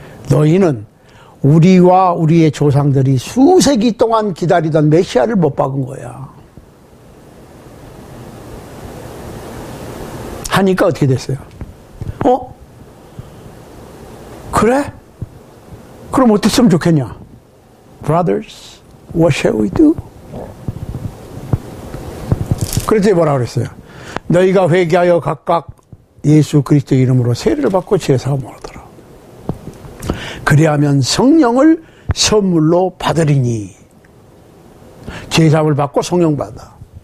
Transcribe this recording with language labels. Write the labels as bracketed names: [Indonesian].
[Korean] 너희는 우리와 우리의 조상들이 수세기 동안 기다리던 메시아를 못 박은 거야. 하니까 어떻게 됐어요? 그래? 그럼 어떻게 했으면 좋겠냐? [English] Brothers, what shall we do? [Korean] 그랬더니 뭐라 그랬어요? 너희가 회개하여 각각 예수 그리스도의 이름으로 세례를 받고 제사함을 하더라. 그리하면 성령을 선물로 받으리니. 제사함을 받고 성령 받아.